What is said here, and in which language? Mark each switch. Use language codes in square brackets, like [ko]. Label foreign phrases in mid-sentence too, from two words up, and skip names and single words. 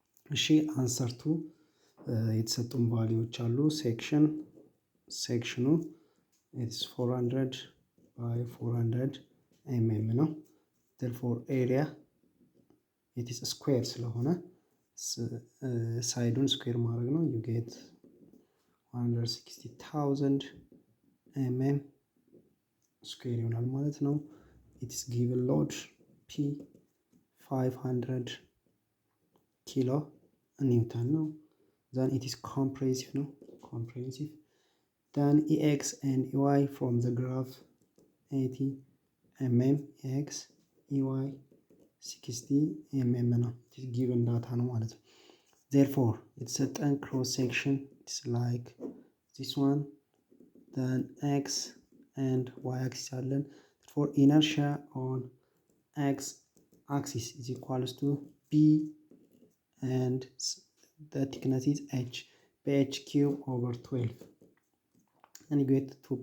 [am] እሺ አንሰርቱ የተሰጡን ቫሊዎች አሉ። ሴክሽኑ [en] it's 400 by 400 mm [am] ነው። therefore [en] area it's square [am] ስለሆነ ሳይዱን ስኩዌር ማድረግ ነው። [en] you get [am] 160,000 [en] mm square [am] ይሆናል ማለት ነው። [en] it's given load P 500 kilo newton ነው። then it is comprehensive then ex and ey from the graph 80 mm ex ey 60 mm ነው። it is given data [am] ነው ማለት ነው። [en] therefore የተሰጠን cross section it's like this one then x and y axis አለን. for inertia on x axis is equals to b and the thickness is h by h cube over 12 and you get